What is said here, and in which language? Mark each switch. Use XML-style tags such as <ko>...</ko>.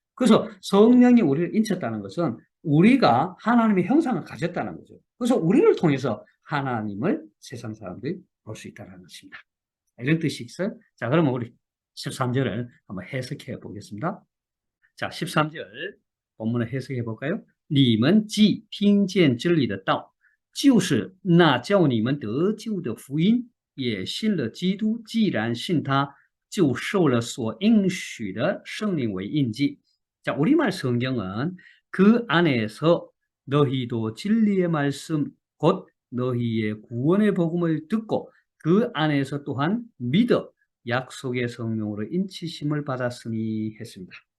<ko>그래서 성령이 우리를 인쳤다는 것은 우리가 하나님의 형상을 가졌다는 거죠. 그래서 우리를 통해서 하나님을 세상 사람들이 볼 수 있다는 것입니다. 이런 뜻이 있어요. 자, 그러면 우리 13절을 한번 해석해 보겠습니다. 자, 13절 본문을 해석해 볼까요?</ko> <zh>你们既听见真理的道，就是那叫你们得救的福音，也信了基督。既然信他，就受了所应许的圣灵为印记.</zh> <ko>자, 우리말 성경은 그 안에서 너희도 진리의 말씀 곧 너희의 구원의 복음을 듣고 그 안에서 또한 믿어 약속의 성령으로 인치심을 받았으니 했습니다.</ko>